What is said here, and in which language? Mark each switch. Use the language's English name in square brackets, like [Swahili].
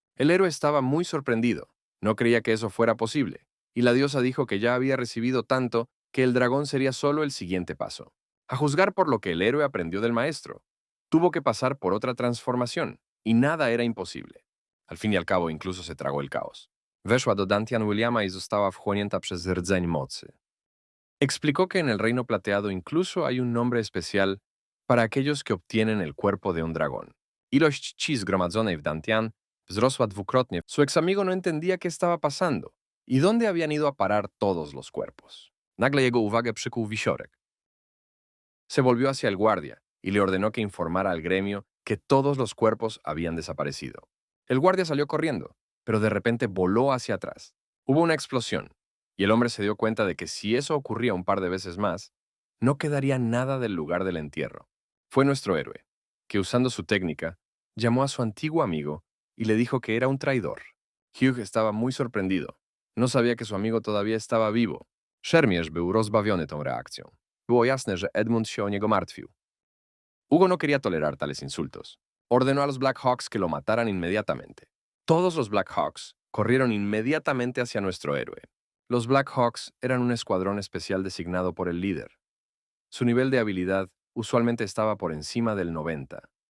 [Spanish] El héroe estaba muy sorprendido. No creía que eso fuera posible, y la diosa dijo que ya había recibido tanto que el dragón sería solo el siguiente paso. A juzgar por lo que el héroe aprendió del maestro, tuvo que pasar por otra transformación, y nada era imposible. Al fin y al cabo, incluso se tragó el caos. [Polish] Weszła do Dantian Williama i została wchłonięta przez rdzeń mocy. [Spanish] Explicó que en el Reino Plateado incluso hay un nombre especial para aquellos que obtienen el cuerpo de un dragón. [Polish] Ilość chi zgromadzonej w Dantian wzrosła dwukrotnie. [Spanish] Su ex amigo no entendía qué estaba pasando y dónde habían ido a parar todos los cuerpos. [Polish] Nagle jego uwagę przykuł wisiorek. [Spanish] Se volvió hacia el guardia y le ordenó que informara al gremio que todos los cuerpos habían desaparecido. El guardia salió corriendo, pero de repente voló hacia atrás. Hubo una explosión, y el hombre se dio cuenta de que si eso ocurría un par de veces más, no quedaría nada del lugar del entierro. Fue nuestro héroe, que usando su técnica, llamó a su antiguo amigo y le dijo que era un traidor. Hugh estaba muy sorprendido. No sabía que su amigo todavía estaba vivo. [Polish] Szermierz był rozbawiony tą reakcją. Było jasne, że Edmund się o niego martwił. [Spanish] Hugo no quería tolerar tales insultos. Ordenó a los Black Hawks que lo mataran inmediatamente. Todos los Black Hawks corrieron inmediatamente hacia nuestro héroe. Los Black Hawks eran un escuadrón especial designado por el líder. Su nivel de habilidad usualmente estaba por encima del 90.